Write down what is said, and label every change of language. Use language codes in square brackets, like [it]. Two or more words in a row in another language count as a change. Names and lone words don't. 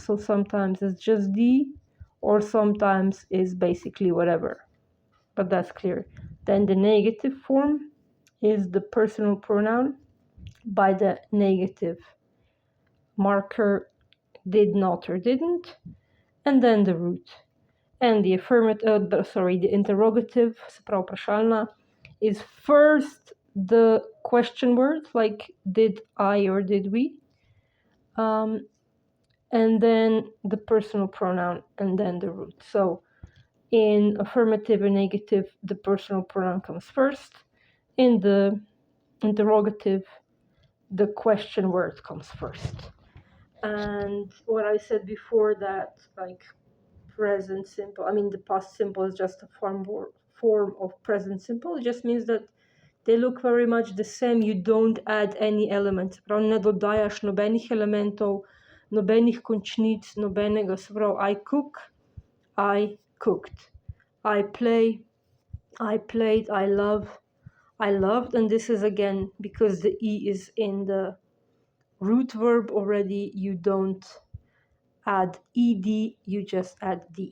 [en] So sometimes it's just d, or sometimes it's basically whatever, but that's clear. Then the negative form is the personal pronoun by the negative marker, did not or didn't, and then the root. And the the interrogative, [sl] se pravi vprašalna, [en] is first the question word, like did I or did we, and then the personal pronoun, and then the root. So in affirmative and negative, the personal pronoun comes first. In the interrogative, the question word comes first. And what I said before, that like present simple, I mean the past simple is just a form of present simple. It just means that they look very much the same. You don't add any elements. [sl] Prav ne dodajaš nobenih elementov, nobenih končnic, nobenega. Se pravi, [en] I cook, I cooked. I play, I played, I love, I loved. And this is again because the E is in the root verb already. You don't add ed, you just add d.